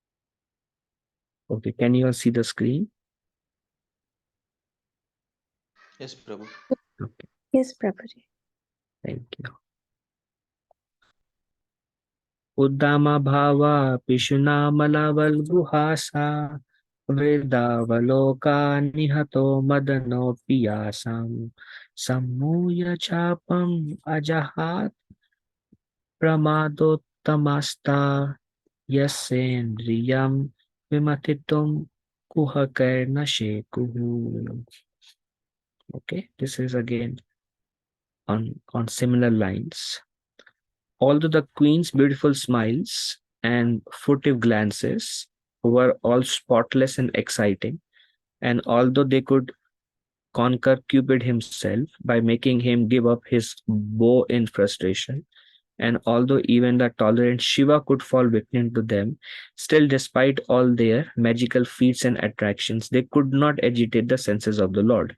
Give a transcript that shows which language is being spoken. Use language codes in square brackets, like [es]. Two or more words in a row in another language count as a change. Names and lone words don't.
[en] Okay, can you all see the screen? Yes, Prabhu. Okay, Yes, Prabhuji. thank you. [sa] Uddama bhava pishunamalavalguhasa vedavaloka nihato madano piyasam sammuya chapam ajahat pramadottamasta yasendriyam vimatitum kuhakarna shekuhu. [en] Okay, this is again on similar lines. Although the queen's beautiful smiles and furtive glances were all spotless and exciting, and although they could conquer Cupid himself by making him give up his bow in frustration, and although even the tolerant Shiva could fall victim to them, still, despite all their magical feats and attractions, they could not agitate the senses of the Lord.